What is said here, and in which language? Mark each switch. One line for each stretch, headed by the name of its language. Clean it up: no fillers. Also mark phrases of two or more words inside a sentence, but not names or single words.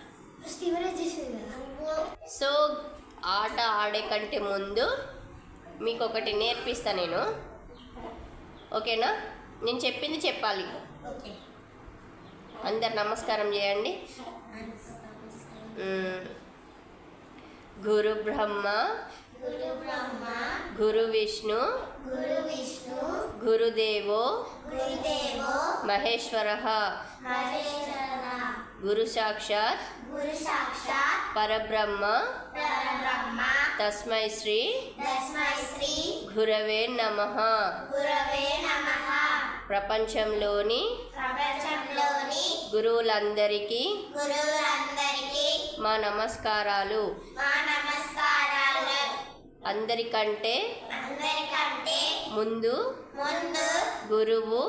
Telugu: సో ఆట ఆడే కంటే ముందు మీకు ఒకటి నేర్పిస్తా నేను. ఓకేనా? నేను చెప్పింది చెప్పాలి. Okay. అందరు నమస్కారం చేయండి.
Sanskrit: గురు బ్రహ్మ गुरु ब्रह्मा, గురు విష్ణు गुरु विष्णु, గురుదేవో Gurudevo, మహేశ్వరః Maheshwara, గురు సాక్షాత్ गुरु साक्षात्, పరబ్రహ్మ Parabrahma, తస్మై శ్రీ तस्मै श्री, గురవే నమః. गुरवे नमः.
Telugu: ప్రపంచంలోని ప్రపంచంలోని గురువులందరికీ గురువులందరికీ మా నమస్కారాలు. మా నమస్కారాలు. అందరికంటే అందరికంటే ముందు ముందు గురువు